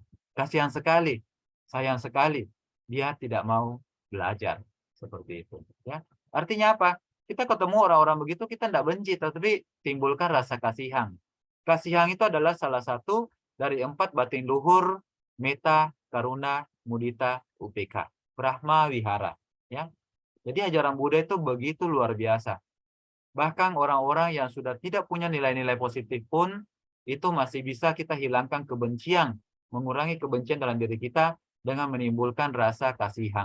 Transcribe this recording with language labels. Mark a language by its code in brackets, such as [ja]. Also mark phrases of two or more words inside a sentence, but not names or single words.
[id] Kasihan sekali, sayang sekali, dia tidak mau belajar. Seperti itu. Ya. Artinya apa? Kita ketemu orang-orang begitu, kita tidak benci, tetapi timbulkan rasa kasihan. Kasihan itu adalah salah satu dari 4 batin luhur, meta, karuna, mudita, upeka. Brahma Wihara. Ya. Jadi ajaran Buddha itu begitu luar biasa. Bahkan orang-orang yang sudah tidak punya nilai-nilai positif pun, itu masih bisa kita hilangkan kebencian, mengurangi kebencian dalam diri kita dengan menimbulkan rasa kasihan.